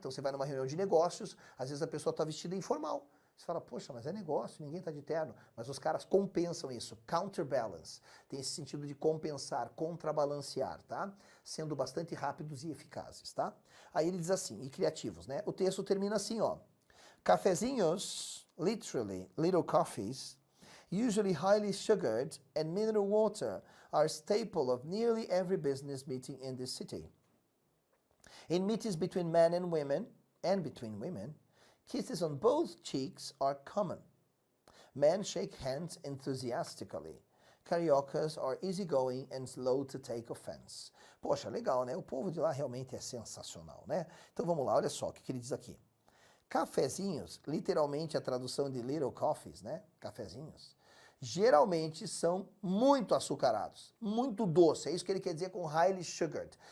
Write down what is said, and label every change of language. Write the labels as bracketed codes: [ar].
[pt] Então você vai numa reunião de negócios, às vezes a pessoa está vestida informal. Você fala, poxa, mas é negócio, ninguém está de terno. Mas os caras compensam isso, counterbalance. Tem esse sentido de compensar, contrabalancear, tá? Sendo bastante rápidos e eficazes, tá? Aí ele diz assim, e criativos, né? O texto termina assim, ó. [en] Cafezinhos, literally, little coffees, usually highly sugared, and mineral water are a staple of nearly every business meeting in this city. In meetings between men and women, and between women, kisses on both cheeks are common. Men shake hands enthusiastically. Cariocas are easygoing and slow to take offense. [pt] Poxa, legal, né? O povo de lá realmente é sensacional, né? Então vamos lá, olha só o que ele diz aqui. Cafezinhos, literalmente a tradução de [en] little coffees, [pt] né? Cafezinhos, geralmente são muito açucarados, muito doce. É isso que ele quer dizer com [en] highly sugared.